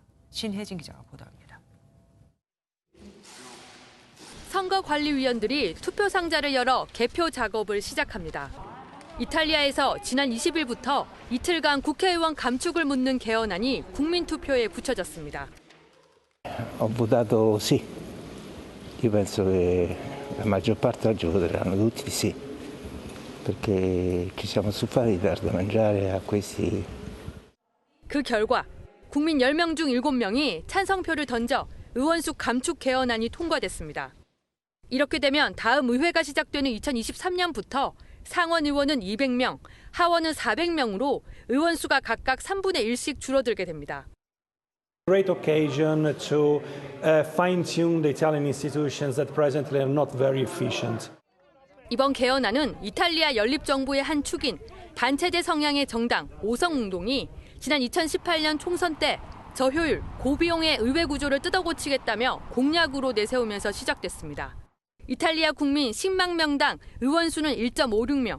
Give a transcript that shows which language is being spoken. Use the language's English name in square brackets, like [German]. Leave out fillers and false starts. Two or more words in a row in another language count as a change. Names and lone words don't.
[Korean] 신혜진 기자가 보도합니다. 선거관리위원들이 투표 상자를 열어 개표 작업을 시작합니다. 이탈리아에서 지난 20일부터 이틀간 국회의원 감축을 묻는 개헌안이 국민투표에 붙여졌습니다. [Italian] Ho votato sì. Io penso che la maggior parte oggi voteranno tutti sì, perché ci siamo stufati di dar da mangiare a questi. [Korean] 그 결과 국민 10명 중 7명이 찬성표를 던져 의원수 감축 개헌안이 통과됐습니다. 이렇게 되면 다음 의회가 시작되는 2023년부터 상원 의원은 200명, 하원은 400명으로 의원 수가 각각 3분의 1씩 줄어들게 됩니다. [English] Great occasion to fine-tune the Italian institutions that presently are not very efficient. [Korean] 이번 개헌안은 이탈리아 연립정부의 한 축인 단체제 성향의 정당 오성운동이 지난 2018년 총선 때 저효율, 고비용의 의회 구조를 뜯어고치겠다며 공약으로 내세우면서 시작됐습니다. 이탈리아 국민 10만 명당 의원 수는 1.56명.